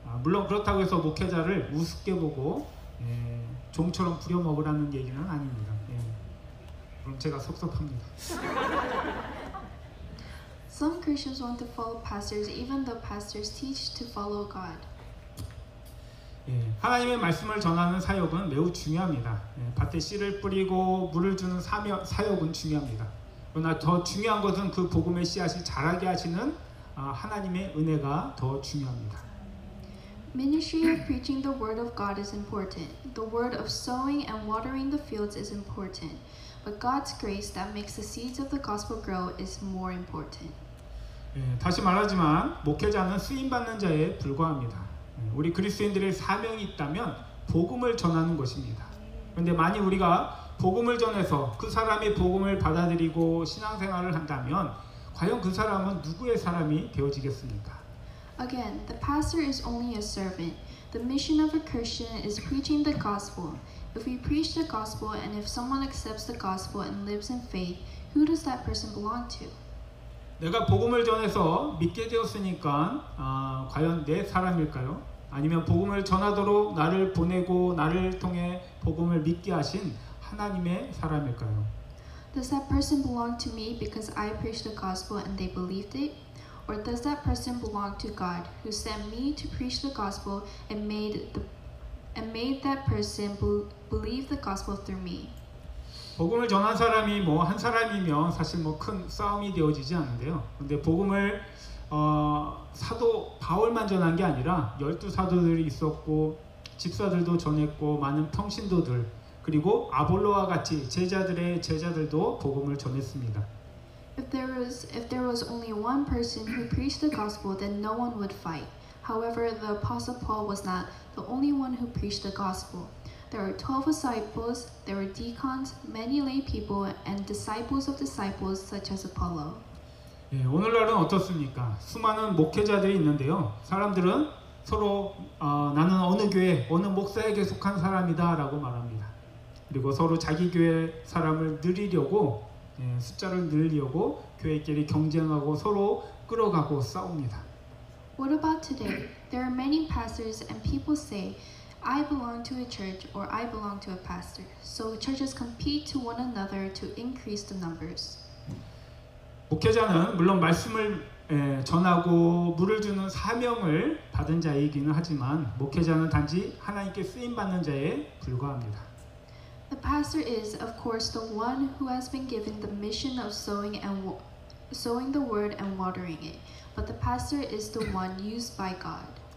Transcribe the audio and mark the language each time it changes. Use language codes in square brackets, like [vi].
[ko] 물론 그렇다고 해서 목회자를 우습게 보고 종처럼 부려먹으라는 얘기는 아닙니다. 그럼 제가 섭섭합니다. [en] Some Christians want to follow pastors even though pastors teach to follow God. [ko] 하나님의 말씀을 전하는 사역은 매우 중요합니다. 밭에 씨를 뿌리고 물을 주는 사역은 중요합니다. 그러나 더 중요한 것은 그 복음의 씨앗이 자라게 하시는 하나님의 은혜가 더 중요합니다. [en] Ministry of preaching the word of God is important. The word of sowing and watering the fields is important. But God's grace that makes the seeds of the gospel grow is more important. [ko] 다시 말하지만 목회자는 쓰임받는 자에 불과합니다. 우리 그리스도인들의 사명이 있다면 복음을 전하는 것입니다. 그런데 만약 우리가 복음을 전해서 그 사람이 복음을 받아들이고 신앙생활을 한다면 과연 그 사람은 누구의 사람이 되어지겠습니까? [en] Again, the pastor is only a servant. The mission of a Christian is preaching the gospel. If we preach the gospel and if someone accepts the gospel and lives in faith, who does that person belong to? [ko] 내가 복음을 전해서 믿게 되었으니까 과연 내 사람일까요? 아니면 복음을 전하도록 나를 보내고 나를 통해 복음을 믿게 하신 하나님의 사람일까요? [en] Does that person belong to me because I preached the gospel and they believed it? Or does that person belong to God who sent me to preach the gospel and made that person believe the gospel through me? [ko] 복음을 전한 사람이 뭐 한 사람이면 사실 뭐 큰 싸움이 되어지지 않는데요. 근데 복음을 사도 바울만 전한 게 아니라 12사도들이 있었고 집사들도 전했고 많은 평신도들 그리고 아볼로와 같이 제자들의 제자들도 복음을 전했습니다. [en] If there was only one person who preached the gospel, then no one would fight. However, the Apostle Paul was not the only one who preached the gospel. There were 12 disciples, there were deacons, many lay people, and disciples of disciples such as Apollo. [ko] 예, 오늘날은 어떻습니까? 수많은 목회자들이 있는데요. 사람들은 서로 나는 어느 교회, 어느 목사에게 속한 사람이다 라고 말합니다. 그리고 서로 자기 교회 사람을 늘리려고 숫자를 늘리려고 교회끼리 경쟁하고 서로 끌어가고 싸웁니다. [en] What about today? There are many pastors and people say, I belong to a church or I belong to a pastor. So churches compete to one another to increase the numbers. [ko] 목회자는 물론 말씀을 전하고 물을 주는 사명을 받은 자이기는 하지만 목회자는 단지 하나님께 쓰임 받는 자에 불과합니다. [en] The pastor is, of course, the one who has been given the mission of sowing the word and watering it. But the pastor is the one used by God.